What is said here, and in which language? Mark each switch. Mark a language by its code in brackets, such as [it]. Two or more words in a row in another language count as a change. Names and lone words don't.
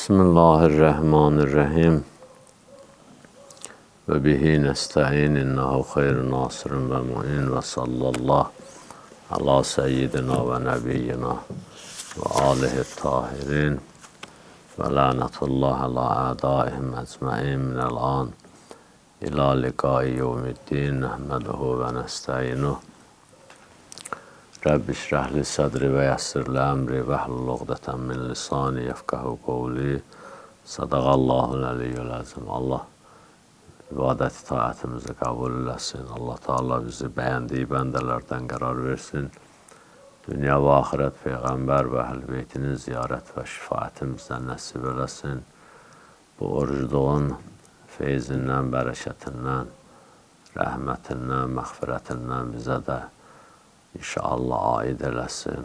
[ar] بسم الله الرحمن الرحيم وبه نستعين إنه خير ناصر ومعين وصلى الله على سيدنا ونبينا وآله الطاهرين ولعنة الله على أعدائهم أجمعين من الآن إلى لقاء يوم الدين نحمده ونستعينه. رب اشرح لي صدري ويسر لي أمري واحلل عقدة من لساني يفقهوا قولي. صدق الله العلي العظيم. [az] Allah ibadət itaətimizi qəbul eləsin. Allah Teala bizi bəyəndiyi bəndələrdən qərar versin. Dünya və axirət Peyğəmbər və Əhl-i Beytinin ziyarət və şifaətini bizə nəsib eləsin. Bu orucluğun feyzindən, bərəkətindən, rəhmətindən, məğfirətindən bizə də İnşallah aid eləsin.